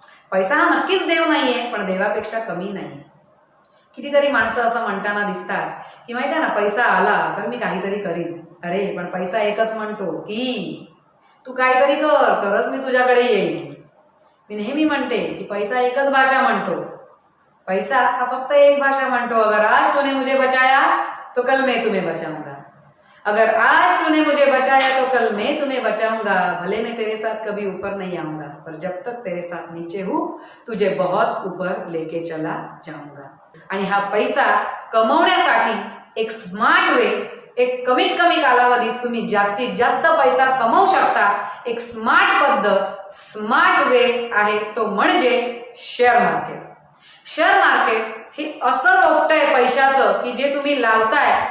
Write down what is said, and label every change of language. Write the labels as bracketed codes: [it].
[mr] पैसा हा नक्कीच देव नाहीये, पण देवापेक्षा कमी नाही. कितीतरी माणसं असं म्हणताना दिसतात की माहिती आहे ना, पैसा आला तर मी काहीतरी करीन. अरे पण पैसा एकच म्हणतो की तू काहीतरी कर तरच मी तुझ्याकडे येईन. मी नेहमी म्हणते की पैसा एकच भाषा म्हणतो. पैसा हा फक्त एक भाषा म्हणतो, [hi] अगर आज तूने मुझे बचाया तो कल मैं तुम्हें बचाऊंगा, अगर आज तूने मुझे बचाया तो कल मैं तुम्हें बचाऊंगा, भले मैं तेरे साथ कभी ऊपर नहीं आऊंगा पर जब तक तेरे साथ नीचे हूं तुझे बहुत ऊपर लेके चला जाऊंगा. [mr] आणि हा पैसा कमवण्यासाठी एक स्मार्ट वे, एक कमीत कमी कालावधीत तुम्ही जास्तीत जास्त पैसा कमवू शकता एक स्मार्ट पद्धत, स्मार्ट वे आहे तो म्हणजे शेअर मार्केट. शेअर मार्केट हे असं रोपटंय पैशाचं की जे तुम्ही लावताय.